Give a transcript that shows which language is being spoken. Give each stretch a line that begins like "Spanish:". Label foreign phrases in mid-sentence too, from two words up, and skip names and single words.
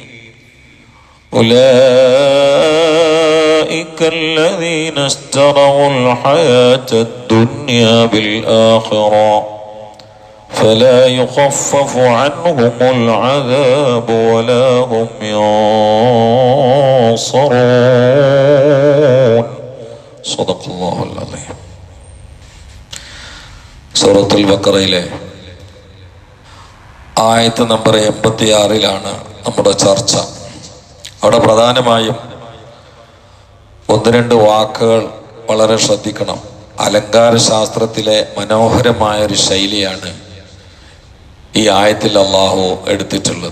Arabic: أولئك الذين اشتروا الحياة الدنيا بالآخرة فلا يخفف عنهم العذاب ولا هم ينصرون. صدق الله العظيم.
Malayalam: സൂറത്തുൽ ബഖറയിലെ ആയത്ത് നമ്പർ 86 നമ്മുടെ ചർച്ച. അവിടെ പ്രധാനമായും ഒന്ന് രണ്ട് വാക്കുകൾ വളരെ ശ്രദ്ധിക്കണം. അലങ്കാര ശാസ്ത്രത്തിലെ മനോഹരമായൊരു ശൈലിയാണ് ഈ ആയത്തിൽ അള്ളാഹു എടുത്തിട്ടുള്ളത്.